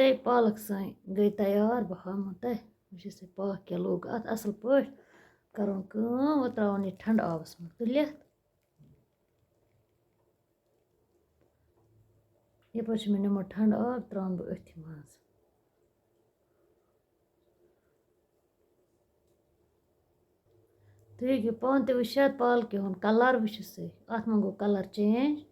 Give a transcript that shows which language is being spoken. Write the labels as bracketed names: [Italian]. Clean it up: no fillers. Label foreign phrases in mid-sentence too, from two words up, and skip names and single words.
[Kashmiri] पालक सन गई तैयार बह हामो तह वुच से पाक क्या लोग अत असल पट करोन कम वो त्रोन ये ठंड आबस मज तुलित यप मे निमो ठंड आब त्रोन बह अथि मज तुम हेकि पान ते वुचित पालक हुन कलर वुच से अत मा गो कलर चेंज